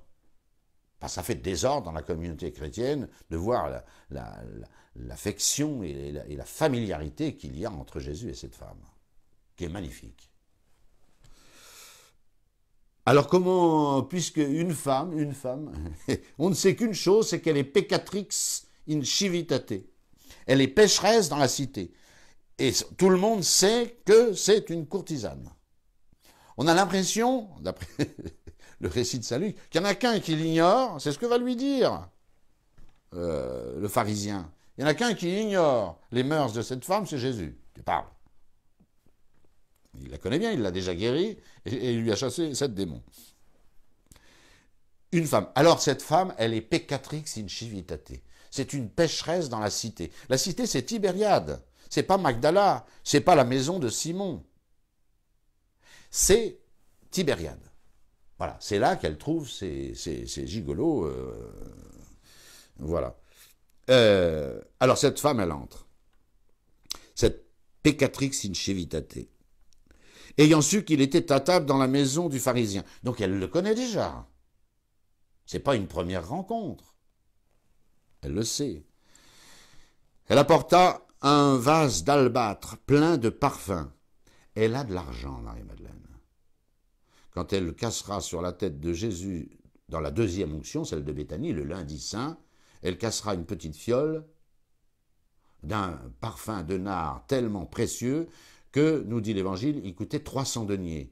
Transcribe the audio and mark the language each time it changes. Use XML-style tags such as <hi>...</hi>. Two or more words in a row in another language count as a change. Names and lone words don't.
<fr>Parce que ça fait désordre dans la communauté chrétienne de voir l'affection et la familiarité qu'il y a entre Jésus et cette femme, qui est magnifique. Alors comment, puisque une femme, on ne sait qu'une chose, c'est qu'elle est</fr> <la>peccatrix in civitate.</la> <fr>Elle est pécheresse dans la cité. Et tout le monde sait que c'est une courtisane. On a l'impression, d'après le récit de Saint Luc, qu'il n'y en a qu'un qui l'ignore, c'est ce que va lui dire le pharisien. Il n'y en a qu'un qui ignore les mœurs de cette femme, c'est Jésus. Tu parles. Il la connaît bien, il l'a déjà guérie, et il lui a chassé 7 démons. Une femme. Alors cette femme, elle est</fr> <la>peccatrix in civitate.</la> <fr>C'est une pécheresse dans la cité. La cité, c'est Tibériade. C'est pas Magdala, c'est pas la maison de Simon. C'est Tibériade. Voilà, c'est là qu'elle trouve ces gigolos. Voilà. Alors cette femme, elle entre. Cette</fr> <la>peccatrix in civitate.</la> <fr>Ayant su qu'il était à table dans la maison du pharisien. Donc elle le connaît déjà. C'est pas une première rencontre. Elle le sait. Elle apporta un vase d'albâtre plein de parfums. Elle a de l'argent, Marie-Madeleine. Quand elle cassera sur la tête de Jésus dans la 2e onction, celle de Béthanie, le lundi saint, elle cassera une petite fiole d'un parfum de nard tellement précieux que, nous dit l'Évangile, il coûtait 300 deniers.</fr>